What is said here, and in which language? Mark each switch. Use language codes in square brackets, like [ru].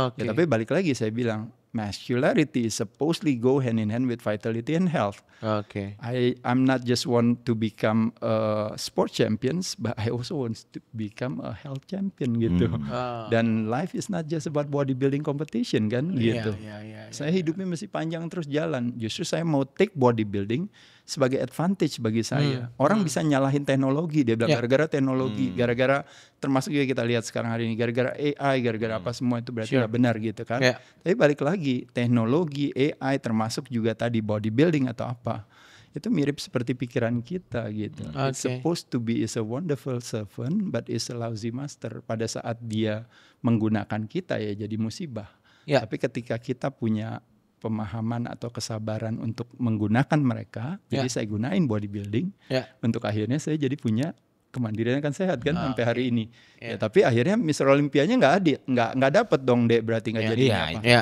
[id] Ya, tapi balik lagi saya bilang [en] masculinity is supposedly go hand in hand with vitality and health. I'm not just want to become sport champions, but I also want to become a health champion gitu. Dan life is not just about bodybuilding competition kan gitu. [id] Saya hidupnya masih panjang terus jalan. Justru saya mau take bodybuilding sebagai advantage bagi saya. Orang bisa nyalahin teknologi, dia bilang gara-gara teknologi, gara-gara termasuk juga kita lihat sekarang hari ini, gara-gara AI, gara-gara apa semua itu berarti nggak benar gitu kan. Tapi balik lagi, teknologi, AI termasuk juga tadi bodybuilding atau apa, itu mirip seperti pikiran kita gitu. [en] It's supposed to be is a wonderful servant, but is a lousy master. [id] Pada saat dia menggunakan kita ya jadi musibah. Tapi ketika kita punya pemahaman atau kesabaran untuk menggunakan mereka, jadi saya gunain bodybuilding untuk akhirnya saya jadi punya kemandirian kan sehat kan sampai hari ini. Tapi akhirnya Mr. Olympianya nggak dapet dong Dek, berarti nggak jadi apa.